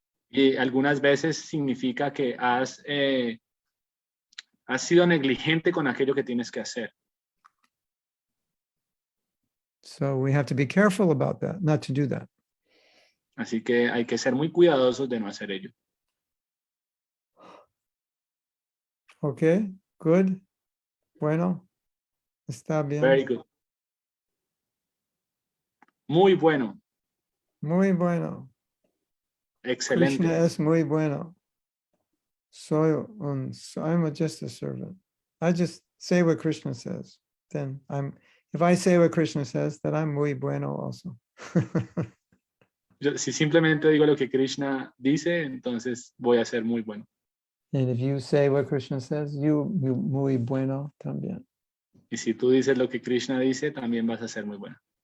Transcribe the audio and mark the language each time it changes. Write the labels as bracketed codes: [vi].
[es] Y algunas veces significa que has sido negligente con aquello que tienes que hacer. [en] So we have to be careful about that, not to do that. [es] Así que hay que ser muy cuidadosos de no hacer ello. [en] Okay, good. [es] Bueno, está bien. [en] Very good. [es] Muy bueno. Muy bueno. Excelente. Krishna es muy bueno. [en] I'm just a servant. I just say what Krishna says. Then if I say what Krishna says, then I'm [es] muy bueno [en] also. [es] Si simplemente digo lo que Krishna dice, entonces voy a ser muy bueno. [en] And if you say what Krishna says, you [es] muy bueno también. Y si tú dices lo que Krishna dice, también vas a ser muy bueno.